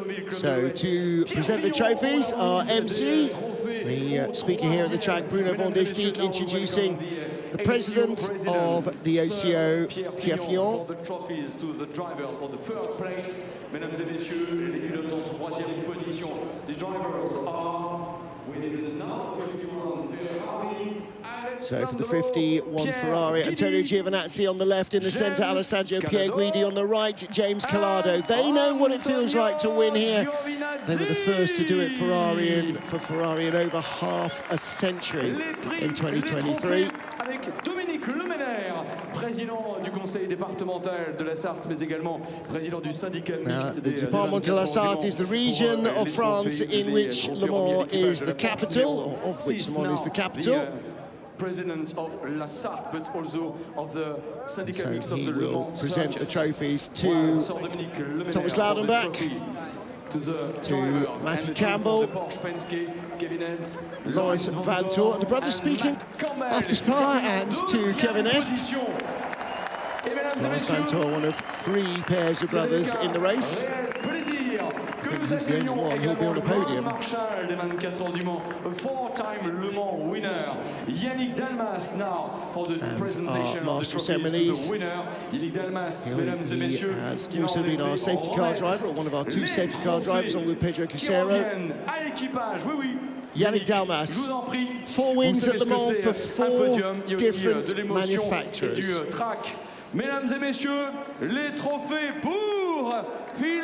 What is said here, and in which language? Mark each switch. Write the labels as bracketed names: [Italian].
[English] So to present the trophies, our MC, the speaker here at the track, Bruno von der Steeg, introducing the president of the OCO, Pierre Fillon. The trophies to the driver for the third place. [French] Mesdames et messieurs, les pilotes en troisième position. [English] The drivers are with number 51 Ferrari. So for the 51 Ferrari, Antonio Giovinazzi on the left, in the centre, Alessandro Pierguidi on the right, James Collado. They know what it feels like to win here. They were the first to do it for Ferrari in over half a century in 2023. [French] Avec Dominique Lemenaire, président du conseil départemental de la Sarthe, mais également président du syndicat mixte [English] the Department de la Sarthe is the region of France in which Le Mans is the capital, or of which Le Mans is the capital. President of La Sarthe, but also of the syndicat mixte of the Le Mans present the trophies to Thomas Laudenbach, to Matty Campbell, Lawrence Van Toor, the brothers speaking after Spa, and to Kevin Est. Lawrence Van Toor, one of 3 pairs of brothers in the race. I think he's the only one who'll be on the podium. Marshall, des 24 heures du Mans, a 4-time Le Mans winner. Yannick Dalmas now for the presentation of the trophies to the winner. [French] Yannick Dalmas, mesdames et messieurs, [English] has also been our safety car driver, or one of our 2 safety car drivers, along with Pedro Casero. Yannick Dalmas, 4 wins at Le Mans for 4 different manufacturers. [French] Mesdames et messieurs, les trophées pour Phil